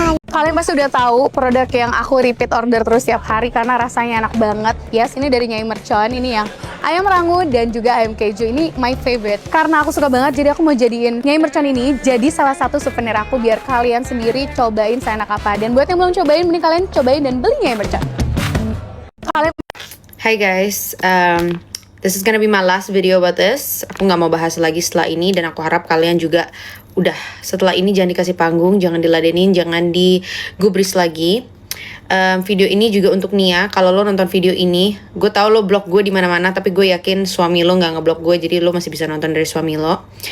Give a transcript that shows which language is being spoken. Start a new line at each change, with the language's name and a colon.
Indonesian: Kalian pasti udah tahu produk yang aku repeat order terus tiap hari karena rasanya enak banget. Yes, ini dari Nyai Mercon, ini yang ayam rangu dan juga ayam keju. Ini
English: my favorite
Indonesian: karena aku suka banget, jadi aku mau jadiin Nyai Mercon ini jadi salah satu souvenir aku biar kalian sendiri cobain seenak apa. Dan buat yang belum cobain, mending kalian cobain dan beli Nyai Mercon.
English: Hi guys, this is gonna be my last video about this.
Indonesian: Aku nggak mau bahas lagi setelah ini dan aku harap kalian juga udah setelah ini jangan dikasih panggung, jangan diladenin, jangan digubris lagi. Video ini juga untuk Nia. Kalau lo nonton video ini, gue tahu lo blok gue di mana-mana, tapi gue yakin suami lo nggak ngeblok gue, jadi lo masih bisa nonton dari suami lo.